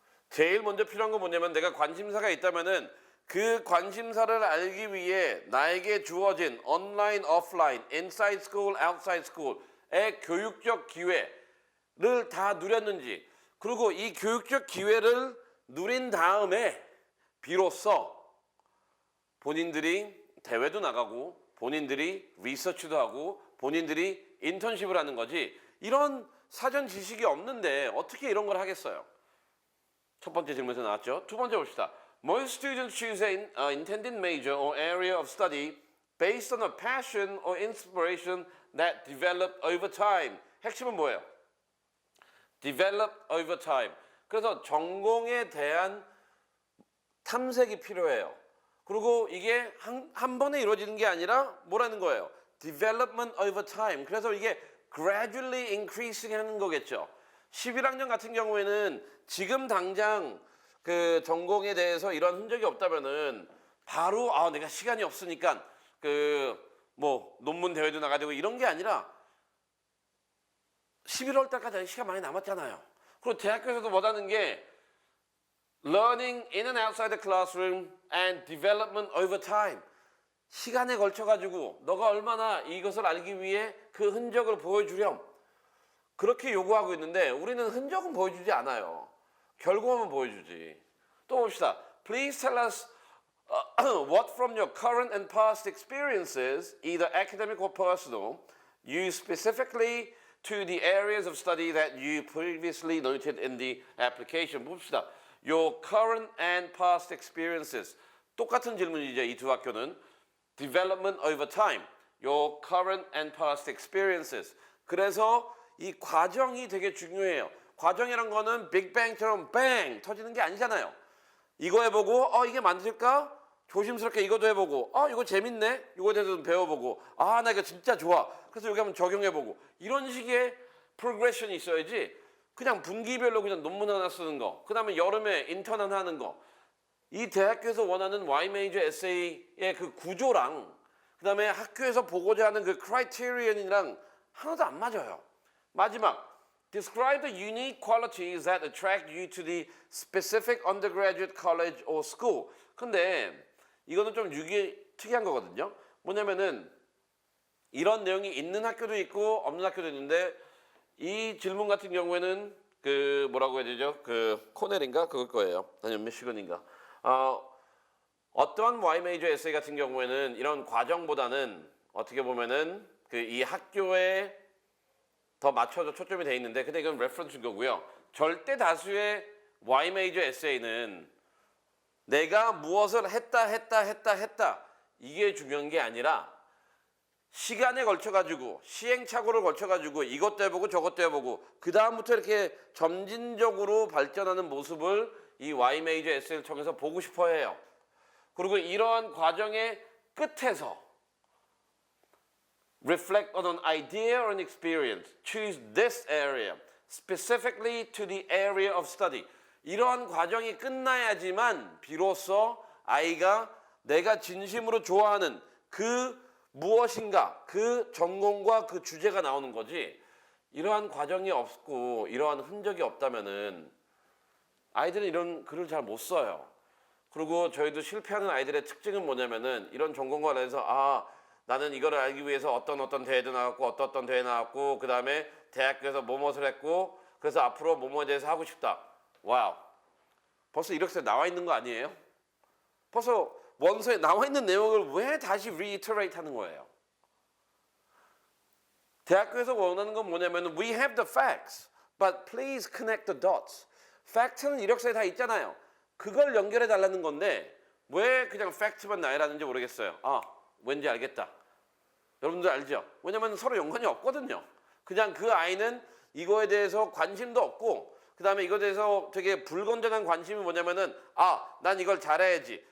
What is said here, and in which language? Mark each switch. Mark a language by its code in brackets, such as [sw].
[ko] 제일 먼저 필요한 건 뭐냐면 내가 관심사가 있다면은 그 관심사를 알기 위해 나에게 주어진 온라인, 오프라인, 인사이드 스쿨, 아웃사이드 스쿨의 교육적 기회를 다 누렸는지 그리고 이 교육적 기회를 누린 다음에 비로소 본인들이 대회도 나가고 본인들이 리서치도 하고 본인들이 인턴십을 하는 거지 이런 사전 지식이 없는데 어떻게 이런 걸 하겠어요? 첫 번째 질문에서 나왔죠. 두 번째 봅시다. [en] Most students choose an intended major or area of study based on a passion or inspiration that develop over time. [ko] 핵심은 뭐예요? [en] develop over time. [ko] 그래서 전공에 대한 탐색이 필요해요. 그리고 이게 한 번에 이루어지는 게 아니라 뭐라는 거예요? [en] development over time. [ko] 그래서 이게 [en] gradually increasing [ko] 하는 거겠죠. 11학년 같은 경우에는 지금 당장 그 전공에 대해서 이런 흔적이 없다면은 바로 내가 시간이 없으니까 그 뭐 논문 대회도 나가야 되고 이런 게 아니라 11월 달까지 시간 많이 남았잖아요. 그리고 대학교에서도 원하는 게 [en] learning in and outside the classroom and development over time. [ko] 시간에 걸쳐가지고 너가 얼마나 이것을 알기 위해 그 흔적을 보여주렴. 그렇게 요구하고 있는데 우리는 흔적은 보여주지 않아요. 결과만 보여주지. 또 봅시다. [en] Please tell us what from your current and past experiences, either academic or personal, you specifically to the areas of study that you previously noted in the application. [ko] 봅시다. [en] Your current and past experiences. [ko] 똑같은 질문이죠. 이 두 학교는. [en] Development over time. Your current and past experiences. [ko] 그래서 이 과정이 되게 중요해요. 과정이란 거는 빅뱅처럼 뱅 터지는 게 아니잖아요. 이거 해보고 이게 맞을까? 조심스럽게 이것도 해보고 이거 재밌네? 이거에 대해서 배워보고 나 이거 진짜 좋아. 그래서 여기 한번 적용해보고 이런 식의 프로그레션이 있어야지 그냥 분기별로 그냥 논문 하나 쓰는 거 그 다음에 여름에 인턴 하나 하는 거 이 대학교에서 원하는 Y major essay의 그 구조랑 그 다음에 학교에서 보고자 하는 그 크라이테리언이랑 하나도 안 맞아요. 마지막 [en] Describe the unique qualities that attract you to the specific undergraduate college or school. [ko] 근데 이거는 좀 특이한 거거든요. 뭐냐면은 이런 내용이 있는 학교도 있고 없는 학교도 있는데 이 질문 같은 경우에는 그 뭐라고 해야 되죠? 그 코넬인가 그걸 거예요. 아니면 미시건인가. 어떠한 Y 메이저 에세이 같은 경우에는 이런 과정보다는 어떻게 보면은 그 이 학교에 더 맞춰서 초점이 돼 있는데, 근데 이건 레퍼런스인 거고요. 절대 다수의 Y 메이저 에세이는 내가 무엇을 했다 이게 중요한 게 아니라 시간에 걸쳐가지고 시행착오를 걸쳐가지고 이것도 해보고 저것도 해보고 그 다음부터 이렇게 점진적으로 발전하는 모습을 이 Y 메이저 에세이를 통해서 보고 싶어 해요. 그리고 이러한 과정의 끝에서 [en] reflect on an idea or an experience. Choose this area specifically to the area of study. [ko] 이러한 과정이 끝나야지만 비로소 아이가 내가 진심으로 좋아하는 그 무엇인가, 그 전공과 그 주제가 나오는 거지. 이러한 과정이 없고 이러한 흔적이 없다면은 아이들은 이런 글을 잘 못 써요. 그리고 저희도 실패하는 아이들의 특징은 뭐냐면은 이런 전공과 관련해서 나는 이거를 알기 위해서 어떤 대회도 나갔고 어떤 대회 나갔고 그 다음에 대학교에서 뭐뭇을 했고 그래서 앞으로 뭐뭐에 대해서 하고 싶다. 와우. 벌써 이렇게 나와 있는 거 아니에요? 벌써 원서에 나와 있는 내용을 왜 다시 reiterate 하는 거예요? 대학교에서 원하는 건 뭐냐면 [en] we have the facts, but please connect the dots. [ko] 팩트는 이력서에 다 있잖아요. 그걸 연결해 달라는 건데 왜 그냥 팩트만 나열하는지 모르겠어요. 왠지 알겠다. 여러분들 알죠? 왜냐면 서로 연관이 없거든요. 그냥 그 아이는 이거에 대해서 관심도 없고 그 다음에 이거에 대해서 되게 불건전한 관심이 뭐냐면은 난 이걸 잘해야지.